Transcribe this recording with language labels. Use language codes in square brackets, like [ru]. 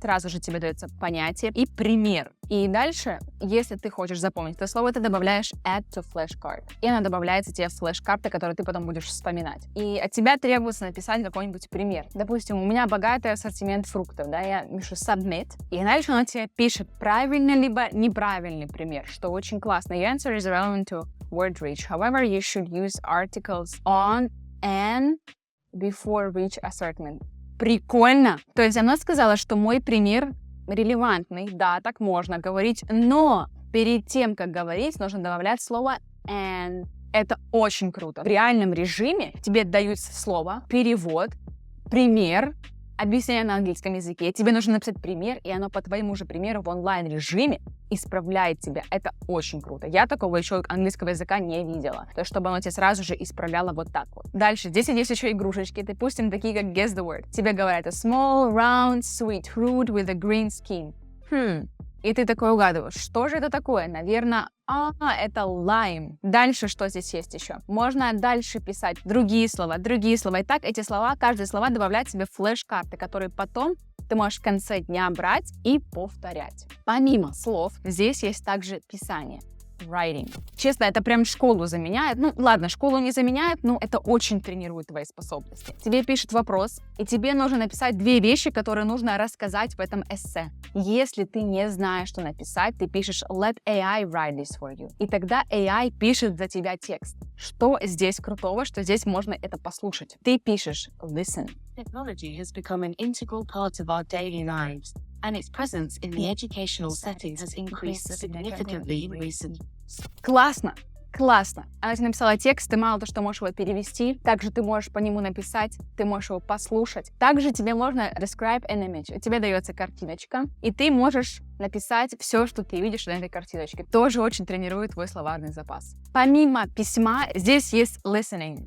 [ru] Сразу же тебе дается понятие и пример. И дальше, если ты хочешь запомнить это слово, ты добавляешь [en] add to flashcard. [ru] И она добавляется тебе в флеш-карты, которые ты потом будешь вспоминать. И от тебя требуется написать какой-нибудь пример. Допустим, у меня богатый ассортимент фруктов, да, я пишу submit, и дальше она тебе пишет правильный либо неправильный пример, что очень классно. [en] Your answer is relevant to word reach. However, you should use articles on and before reach assortment. [ru] Прикольно! То есть она сказала, что мой пример релевантный, да, так можно говорить, но перед тем, как говорить, нужно добавлять слово and. Это очень круто. В реальном режиме тебе даются слово, перевод, пример, объяснение на английском языке. Тебе нужно написать пример, и оно по твоему же примеру в онлайн-режиме исправляет тебя. Это очень круто. Я такого еще английского языка не видела. То есть, чтобы оно тебя сразу же исправляло вот так вот. Дальше. Здесь есть еще игрушечки. Допустим, такие как [en] guess the word. [ru] Тебе говорят [en] a small, round, sweet fruit with a green skin. [ru] И ты такой угадываешь, что же это такое? Наверное, это lime. Дальше что здесь есть еще? Можно дальше писать другие слова. И так эти слова, каждое слово добавлять себе в флеш-карты, которые потом ты можешь в конце дня брать и повторять. Помимо слов, здесь есть также писание. [en] Writing. [ru] Честно, это прям школу заменяет. Ну, ладно, школу не заменяет, но это очень тренирует твои способности. Тебе пишет вопрос, и тебе нужно написать 2 вещи, которые нужно рассказать в этом эссе. Если ты не знаешь, что написать, ты пишешь [en] let AI write this for you. [ru] И тогда AI пишет за тебя текст. Что здесь крутого, что здесь можно это послушать. Ты пишешь listen. [en] Technology has become an integral part of our daily lives, and its presence in the educational setting has increased significantly in recent years. [ru] Классно! Классно. Она тебе написала текст, ты мало то, что можешь его перевести, также ты можешь по нему написать, ты можешь его послушать. Также тебе можно [en] describe an image. [ru] Тебе дается картиночка, и ты можешь написать все, что ты видишь на этой картиночке. Тоже очень тренирует твой словарный запас. Помимо письма, здесь есть listening.